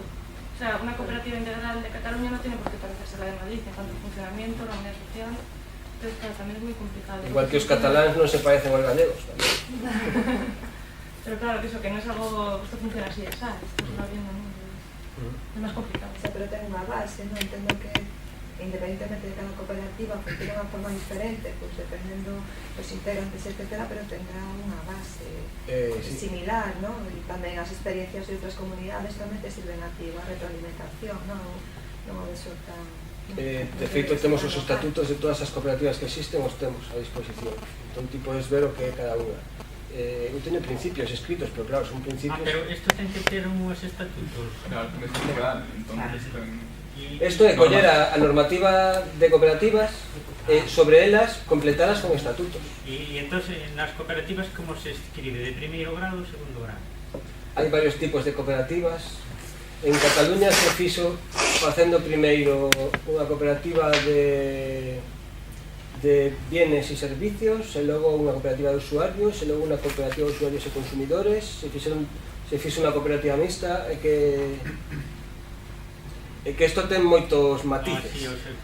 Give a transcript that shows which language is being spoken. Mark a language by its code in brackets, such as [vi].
[es] O sea, una cooperativa integral de Cataluña no tiene por qué parecerse a la de Madrid en cuanto a funcionamiento, la unidad social. Entonces, claro, también es muy complicado. [gl] Igual que os cataláns non se parecen aos gallegos tamén. [es] Pero claro, que eso, que no es algo, esto funciona así, ¿sabes? Esto se va viendo, ¿no? Es más complicado. [gl] O sea, pero ten unha base, non? Entendo que independentemente de cada cooperativa funciona de unha forma diferente, pues dependendo dos integrantes, etcétera, pero tendrá unha base similar, ¿no? E tamén as experiencias de outras comunidades tamén te sirven a ti, a retroalimentación, non o de eso tan... De feito, temos os estatutos de todas as cooperativas que existen, os temos a disposición. Entón, ti podes ver o que é cada unha. Eu teño principios escritos, pero claro, son principios... pero isto ten que ter unhos estatutos. Claro, ten que legal, entonces... Isto é coller a normativa de cooperativas e sobre elas completalas con estatutos. E entón, nas cooperativas, como se escribe? De primeiro grado ou segundo grado? Hai varios tipos de cooperativas. En Cataluña se fixo facendo primeiro unha cooperativa de bienes e servicios, e logo unha cooperativa de usuarios, e logo unha cooperativa de usuarios e consumidores, se fixo unha cooperativa mixta, e que isto ten moitos matices.